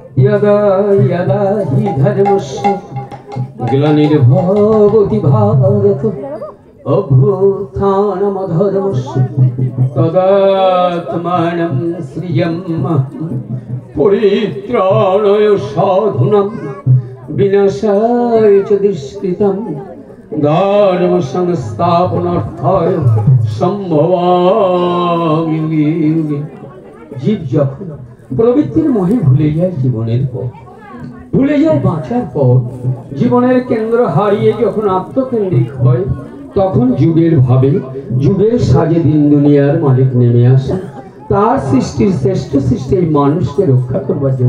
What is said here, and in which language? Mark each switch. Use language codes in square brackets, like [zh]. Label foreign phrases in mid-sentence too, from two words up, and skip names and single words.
[sa] यदा यदा हि धर्मस्य ग्लानिर्भवति भारत अभ्युत्थानमधर्मस्य तदात्मानं सृजाम्यहं परित्राणाय साधूनां विनाशाय च दुष्कृतं धर्म संस्थापनार्थाय सम्भवामि युगे युगे। [bn] जीव যখন প্রবৃত্তির মোহে ভুলে যায় জীবনের পথ, ভুলে যায় বাঁচার পথ, জীবনের কেন্দ্র হারিয়ে যখন আত্মকেন্দ্রিক হয়, তখন যুগের ভাবে যুগের সাজে দিন দুনিয়ার মালিক নেমে আসে তার সৃষ্টির শ্রেষ্ঠ সৃষ্টি এই মানুষকে রক্ষা করবার জন্য।